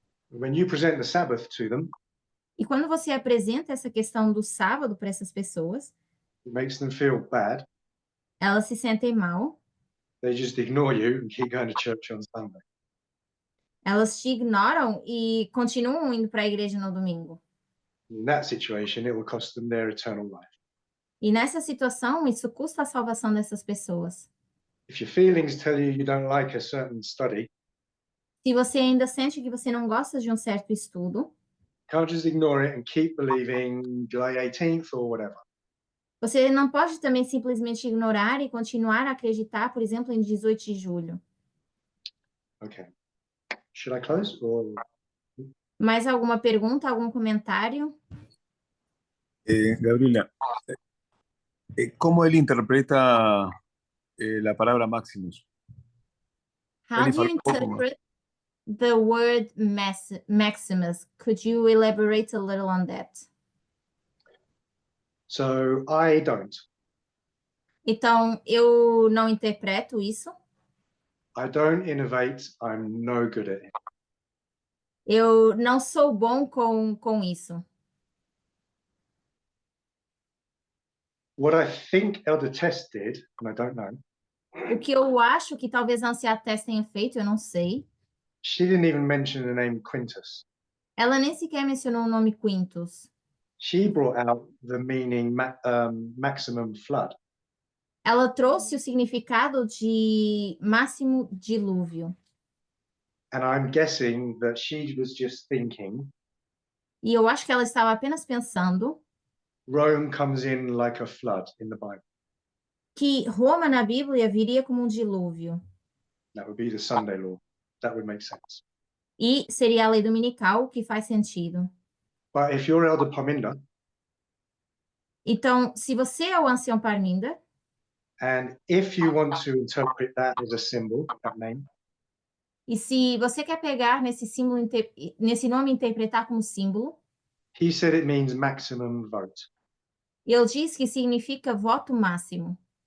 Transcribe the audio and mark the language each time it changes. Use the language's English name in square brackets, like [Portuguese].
[English] When you present the Sabbath to them, [Portuguese] E quando você apresenta essa questão do sábado para essas pessoas, [English] it makes them feel bad. [Portuguese] elas se sentem mal, [English] They just ignore you and keep going to church on Sunday. [Portuguese] elas te ignoram e continuam indo para a igreja no domingo. [English] In that situation, it will cost them their eternal life. [Portuguese] E nessa situação, isso custa a salvação dessas pessoas. [English] If your feelings tell you you don't like a certain study, [Portuguese] Se você ainda sente que você não gosta de um certo estudo, [English] can't just ignore it and keep believing July 18th or whatever. [Portuguese] você não pode também simplesmente ignorar e continuar a acreditar, por exemplo, em 18 de julho. [English] Okay. Should I close or [Portuguese] Mais alguma pergunta, algum comentário? [Spanish] Gabriela, ¿cómo él interpreta la palabra Maximus? [English] How [Portuguese] Ele [English] do you [Portuguese] falou um pouco, [English] interpret the word Maximus? Could you elaborate a little on that? so I don't. [Portuguese] Então, eu não interpreto isso. [English] I don't innovate. I'm no good at it. [Portuguese] Eu não sou bom com isso. [English] What I think Elder Test did, and I don't know, [Portuguese] O que eu acho que talvez a Anciã Tess tenha feito, eu não sei. [English] she didn't even mention the name Quintus. [Portuguese] Ela nem sequer mencionou o nome Quintus. [English] She brought out the meaning maximum flood. [Portuguese] Ela trouxe o significado de máximo dilúvio. [English] And I'm guessing that she was just thinking [Portuguese] E eu acho que ela estava apenas pensando [English] Rome comes in like a flood in the Bible. [Portuguese] que Roma na Bíblia viria como um dilúvio. [English] That would be the Sunday law. That would make sense. [Portuguese] E seria a lei dominical, que faz sentido. [English] But if you're Elder Parminda [Portuguese] Então, se você é o ancião Parminda, [English] and if you want to interpret that as a symbol, that name, [Portuguese] e se você quer pegar nesse símbolo, nesse nome e interpretar como símbolo, [English] he said it means maximum vote. [Portuguese] ele diz que significa voto máximo.